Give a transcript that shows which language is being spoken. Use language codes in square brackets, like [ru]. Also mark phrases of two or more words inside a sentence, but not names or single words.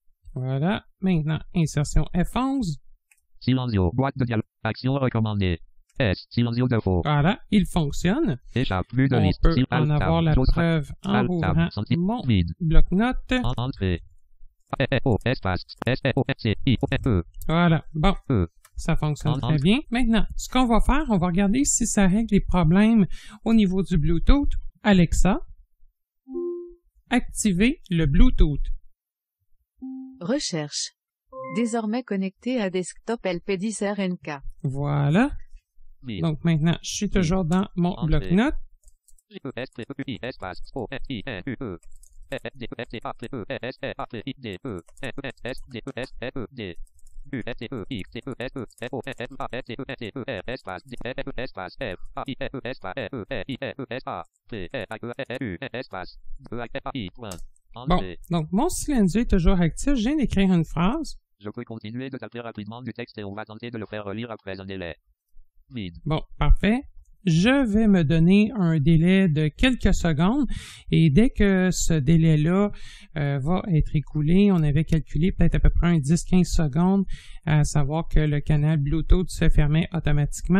[fr] voilà, maintenant insertion F11, Silenzio. Boîte de dialogue. Action recommandée. S. Silenzio défaut. voilà, il fonctionne. Échappe. Vue de On liste. peut Alt en tab. avoir la Close preuve en Alt ouvrant tab. Senti. mon Vide. bloc-notes. Entrée. O. Espace. S. O. C. I. O. E. Voilà, bon, E. ça fonctionne En- très bien. Maintenant, ce qu'on va faire, on va regarder si ça règle les problèmes au niveau du Bluetooth. Alexa, activez le Bluetooth. Recherche. Désormais connecté à desktop LP10RNK. Voilà, Vide. donc maintenant, je suis toujours dans mon Entrée. bloc-notes. J. E. S. T. E. I. Espace. O. S. I. N. U. E. S. D. E. S. T. A. T. E. S. E. A. T. I. D. E. S. E. S. D. E. S. E. D. U. S. T. E. X. T. E. S. E. F. O. F. A. S. T. E. T. E. R. Espace. D. F. E. Espace. F. A. I. E. Espace. E. E. I. E. S. A. T. E. A. E. U. Espace. E. A. F. I. Point. Bon, Entrée. donc mon Silenzio est toujours actif. Je viens d'écrire une phrase. Je peux continuer de taper rapidement du texte et on va tenter de le faire relire après un délai. Vide. Bon, parfait. Je vais me donner un délai de quelques secondes et dès que ce délai-là va être écoulé, on avait calculé peut-être à peu près un 10-15 secondes, à savoir que le canal Bluetooth se fermait automatiquement.